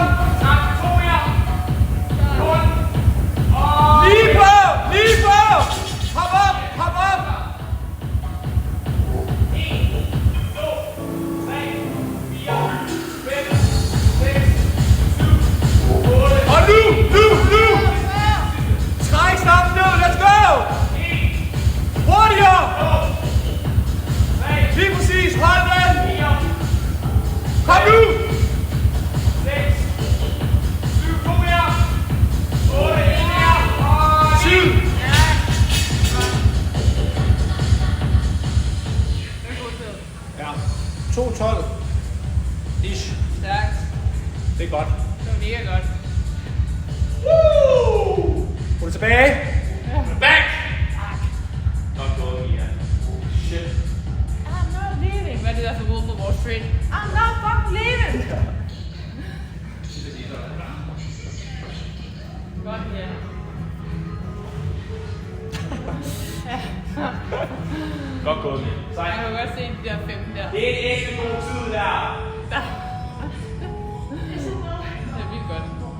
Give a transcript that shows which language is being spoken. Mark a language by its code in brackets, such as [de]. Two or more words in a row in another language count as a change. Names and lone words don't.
[da] 13, 2 mere! 14, lige på! Lige på! Hop op! Hop op! 1, 2, 3, 4, 5, 6, 7, 8. Og nu! Træk snappen ned! [en] Let's go! [da] 1. Hurtigere! 2. 3. Lige præcis! Hold den! 4. Kom nu! 6. 7. 2 mere! 8. 1 mere! 7. Ja. 2:12. Ish. Stærkt. Det er godt. Det var mega godt. Woo! Gå det tilbage. Back! Godt gået, Mia. Shit. [en] I'm not leaving. [da] Hvad er det der for Wolf of Wall Street? [en] I'm not fucking leaving. [da] Godt, ja. Godt gået, Mia. Jeg kan godt se de der 15 der. Det er en ægte god tid, der. Det er vildt godt.